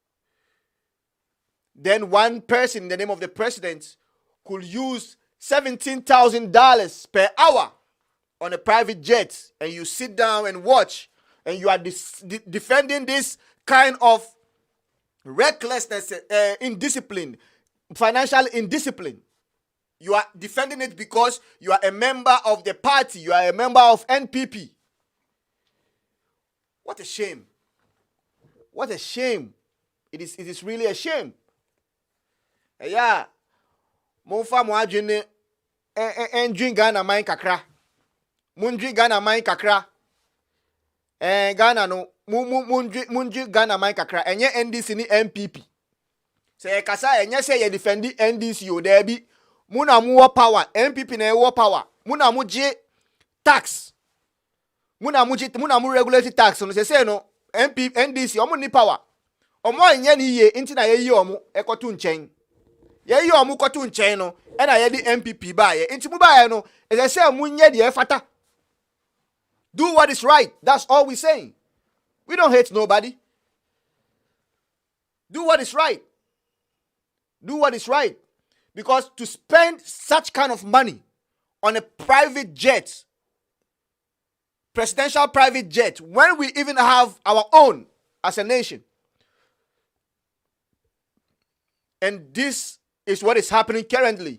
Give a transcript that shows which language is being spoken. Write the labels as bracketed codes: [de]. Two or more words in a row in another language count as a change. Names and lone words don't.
[en] Then one person in the name of the president could use $17,000 per hour on a private jet, and you sit down and watch, and you are defending this kind of recklessness, indiscipline, financial indiscipline. You are defending it because you are a member of the party. You are a member of NPP. What a shame. What a shame. It is really a shame. Yeah. [ak] Monfa mo adwene endwin Ghana man kakra. Mundwi Ghana man kakra. Ghana no mundwi Ghana man kakra. Enye NDC ni MPP. Se kasa enye se ye defendi NDC o there bi. Muna mu wo power, MPP na wo power. Muna mu je tax. Muna mu [en] regulate tax. [ak] No se no NDC omo ni power. Omo enye ni ye nti na ye yi omo ekotu nchen. Ye yi omo kotu nchen no e na ye di MPP ba ye. Nti mu ba ye no e se mu nye de fata. [en] Do what is right. That's all we saying. We don't hate nobody. Do what is right. Do what is right. Because to spend such kind of money on a private jet, presidential private jet, when we even have our own as a nation, And this is what is happening currently.